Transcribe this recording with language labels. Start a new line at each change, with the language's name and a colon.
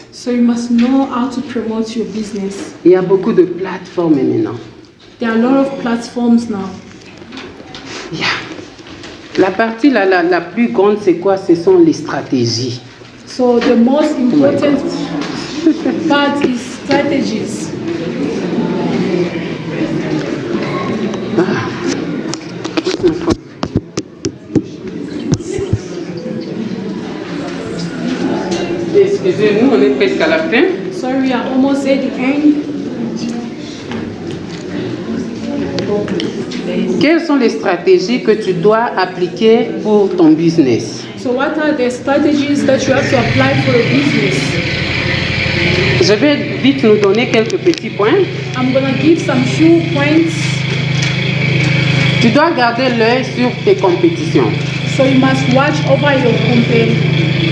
English: So you must know how to promote your business.
French: Il y a beaucoup de plateformes maintenant.
English: There are a lot of platforms now. Yeah.
French: La partie la plus grande, c'est quoi? Ce sont les stratégies.
English: So the most important part is strategies.
French: Excusez-nous, on est presque à la fin.
English: Sorry, we are almost at the end.
French: Quelles sont les stratégies que tu dois appliquer pour ton business?
English: So what are the strategies that you have to apply for a business?
French: Je vais vite nous donner quelques petits points.
English: I'm gonna give some few points.
French: Tu dois garder l'œil sur tes compétitions.
English: So you must watch over your competitors.